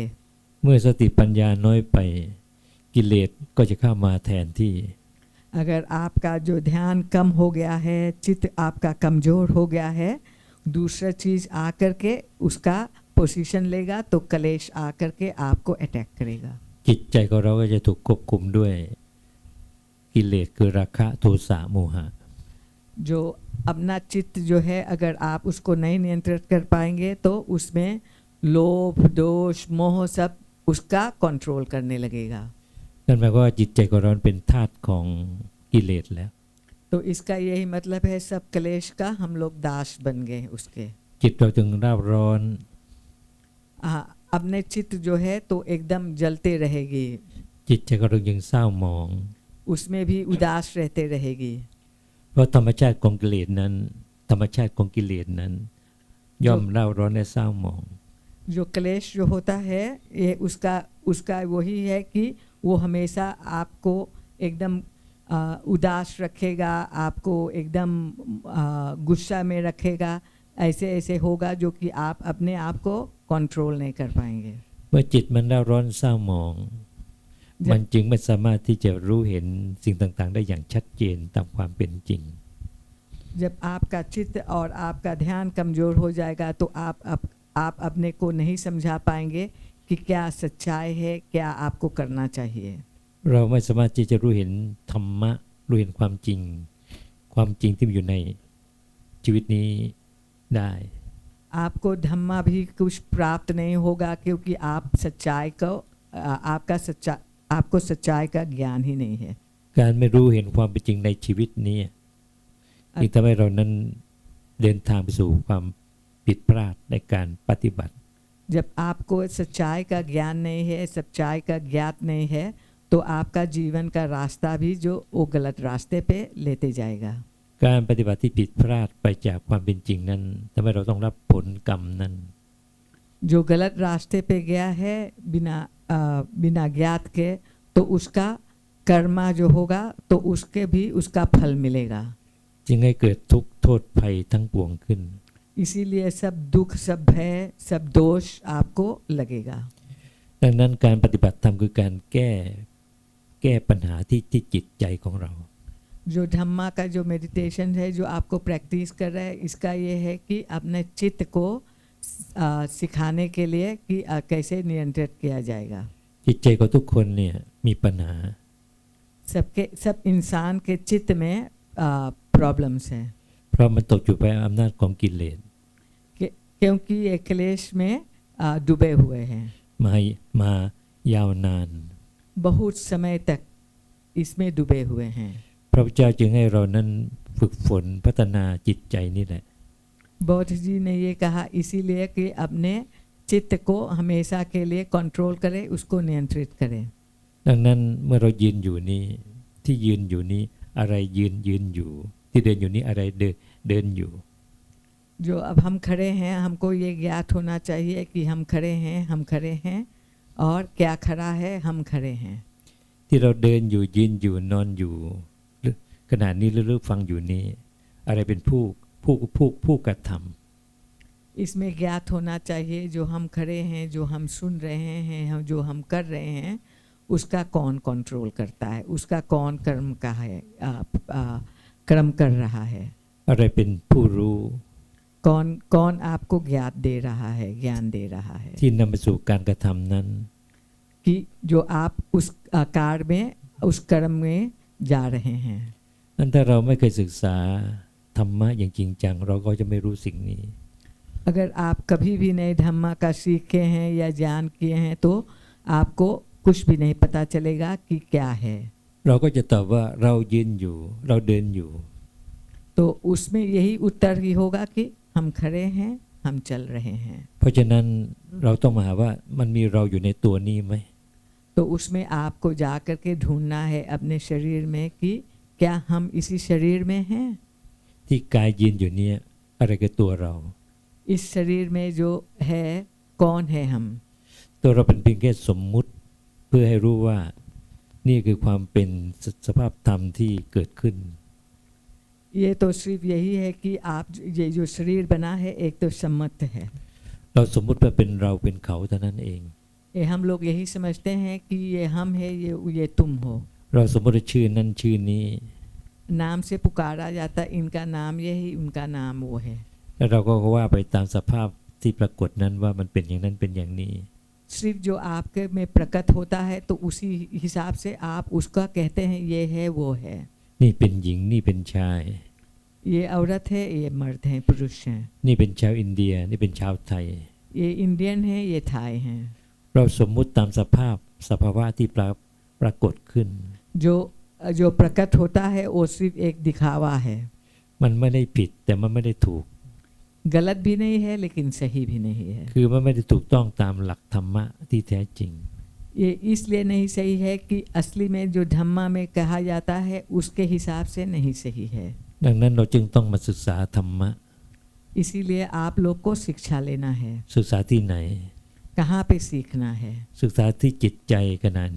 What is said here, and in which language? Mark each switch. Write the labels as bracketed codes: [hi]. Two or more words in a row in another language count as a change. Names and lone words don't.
[th] เมื่อสติปัญญาน้อยไปกิเลสก็จะเข้ามาแทนที่ [hi] अगर आपका जो ध्यान कम हो गया है चित्त आपका कमज़ोर हो गया है दूसरा चीज़ आकर के उसका पोजीशन लेगा तो कलेश आकर के आपको अटैक करेगा [th] จิตใจของเราก็จะถูกควบคุมด้วยกิเลสคือราคะโทสะโมหะ [hi] जो अपना चित्त जो है अगर आप उसको नहीं नियंत्रित कर पाएंगे तो उसमें लोभ दोष मोह सब उसका कंट्रोल करने लगेगा [th] นั่นหมายความว่าจิตใจของเราเป็นทาสของกิเลสแล้ว [hi] तो इसका यही मतलब है सब कलेश का हम लोग दास बन गए उसके [th] จิตเราจึงร่าร้อน [hi] अपने चित्त जो है तो एकदम जलते रहेगी [th] จิตใจของเรายังเศร้าหมอง [hi] उसमें भी उदास रहते रहेगी [th] เพราะธรรมชาติของกิเลสนั้นย่อมเร่าร้อนและเศร้าหมอง [hi] जो क्लेश जो होता है ये उसका वही है कि वो हमेशा आपको एकदम उदास रखेगा, आपको एकदम गुस्सा में रखेगा, ऐसे ऐसे होगा जो कि आप अपने आप को कंट्रोल नहीं कर पाएंगे। [th] เมื่อจิตมันเร่าร้อนเศร้าหมอง [hi] जब [th] มันจึงไม่สามารถที่จะรู้เห็นสิ่งต่างๆได้อย่างชัดเจนตามความเป็นจริง [hi] जब आपका चित्त और आपका ध्यान कमज़ोर हो जाएगा तो आप अपने को नहीं समझा पाएंगे कि क्या सच्चाई है, क्या आपको करना चाहिए। [th] เราไม่สามารถที่จะรู้เห็นธรรมะรู้เห็นความจริง ความจริงที่มีอยู่ในชีวิตนี้ได้ [hi] आपको धम्मा भी कुछ प्राप्त नहीं होगा क्योंकि आप सच्चाई को आपको सच्चाई का ज्ञान ही नहीं है। [th] การไม่รู้เห็นความเป็นจริงในชีวิตนี้จึงทำให้เรานั้นเดินทางไปสู่ความผิดพลาดในการปฏิบัติ [hi] जब आपको सच्चाई का ज्ञान नहीं है, सच्चाई का ज्ञात नहीं है, तो आपका जीवन का रास्ता भी जो वो गलत रास्ते पे लेते जाएगा। [th] การปฏิบัติที่ผิดพลาดไปจากความเป็นจริงนั้นทำให้เราต้องรับผลกรรมนั้น [hi] जो गलत रास्ते पे गया है बिना ज्ञात के, तो उसका कर्मा जो होगा तो उसके भी उसका फल मिलेगा। [th] จึงให้เกิดทุกข์โทษภัยทั้งปวงขึ้น [hi] इसीलिए सब दुख, सब भय, सब दोष आपको लगेगा। [th] ดังนั้นการปฏิบัติธรรมคือการแก้ปัญหาที่จิตใจของเรา [hi] जो धम्मा का जो मेडिटेशन है जो आपको प्रैक्टिस कर रहा है, इसका ये है कि अपने चित्त को सिखाने के लिए कि कैसे नियंत्रित किया जाएगा। [th] จิตใจของทุกคนเนี่ยมีปัญหา [hi] सब इंसान के चित्त में प्रॉब्लम्स हैं [th] เพราะมันตกอยู่ภายใต้อำนาจของกิเลส [hi] क्योंकि ये क्लेश में डूबे हुए हैं [th] มายาวนาน [hi] बहुत समय तक इसमें डूबे हुए हैं। [th] พระพุทธเจ้าจึงให้เรานั้นฝึกฝนพัฒนาจิตใจนี่แหละ [hi] बौद्ध जी ने ये कहा इसीलिए कि अपने चित्त को हमेशा के लिए कंट्रोल करें, उसको नियंत्रित करें। [th] ดังนั้นเมื่อเรายืนอยู่นี้ที่ยืนอยู่นี้อะไรยืนอยู่ที่เดินอยู่นี้อะไรเดินอยู่ [hi] जो अब हम खड़े हैं, हमको ये ज्ञात होना चाहिए कि हम खड़े हैं और क्या खड़ा है, हम खड़े हैं। [th] ที่เราเดินอยู่ยืนอยู่นอนอยู่ขณะนี้หรือฟังอยู่นี้อะไรเป็นผู้กระทำ [hi] इसमें ज्ञात होना चाहिए जो हम खड़े हैं, जो हम सुन रहे हैं, जो हम कर रहे हैं, उसका कौन कंट्रोल करता है, उसका कौन कर्म का है कर्म कर रहा है, [th] อะไรเป็นผู้รู้ [hi] कौन आपको ज्ञात दे रहा है, ज्ञान दे रहा है [th] ที่นำไปสู่การกระทำนั้น [hi] कि जो आप उस आकार में उस कर्म में जा रहे हैं। [th] นั้นถ้าเราไม่เคยศึกษาธรรมะอย่างจริงจังเราก็จะไม่รู้สิ่งนี้ [hi] अगर आप कभी भी नए धम्मा का सीखे हैं या ज्ञान किए हैं तो आपको कुछ भी नहीं पता चलेगा कि क्या है। [th] เราก็จะตอบว่าเรายืนอยู่เราเดินอยู่ [hi] तो उसमें यही उत्तर ही होगा कि हम खड़े हैं, हम चल रहे हैं। [th] เพราะฉะนั้นเราต้องมาหาว่ามันมีเราอยู่ในตัวนี้ไหม [hi] तो उसमें आपको जा कर के ढूंढना है अपने शरीर में कि क्या हम इसी शरीर में हैं। [th] ที่กายยืนอยู่เนี่ยอะไรคือตัวเรา [hi] इस शरीर में जो है कौन है हम। [th] ตัวเราเป็นเพียงแค่สมมุติเพื่อให้รู้ว่านี่คือความเป็นสภาพธรรมที่เกิดขึ้น [hi] ये तो सिर्फ यही है कि आप ये जो शरीर बना है एक तो सम्मत है। [th] เราสมมุติว่าเป็นเราเป็นเขาเท่านั้นเอง [hi] ये हम लोग यही समझते हैं कि ये हम है, ये तुम हो। [th] เราสมมติชื่อนั้นชื่อนี้ [hi] नाम से पुकारा जाता, इनका नाम ये है, उनका नाम वो है। [th] แล้วเราก็ว่าไปตามสภาพที่ปรากฏนั้นว่ามันเป็นอย่างนั้นเป็นอย่างนี้ [hi] सिर्फ जो आपके में प्रकट होता है तो उसी हिसाब से आप उसका कहते हैं ये है वो है। [th] นี่เป็นหญิงนี่เป็นชาย [hi] ये औरत है, ये मर्द हैं, पुरुष हैं। [th] นี่เป็นชาวอินเดียนี่เป็นชาวไทย [hi] ये इंडियन है, ये थाई हैं। [th] เราสมมุติตามสภาวะที่ปรากฏขึ้น [hi] जो प्रकट होता है वो सिर्फ एक दिखावा है। [th] มันไม่ได้ผิดแต่มันไม่ได้ถูก [hi] गलत भी नहीं है लेकिन सही भी नहीं है। [th] คือมันไม่ได้ถูกต้องตามหลักธรรมะที่แท้จริง [hi] ये इसलिए नहीं सही है कि असली में जो धम्मा में कहा जाता है उसके हिसाब से नहीं सही है। [th] ดังนั้นเราจึงต้องมาศึกษาธรรมะ [hi] इसीलिए आप लोग को शिक्षा लेना है। [th] ศึกษาที่ไหน [hi] कहाँ पे सीखना है?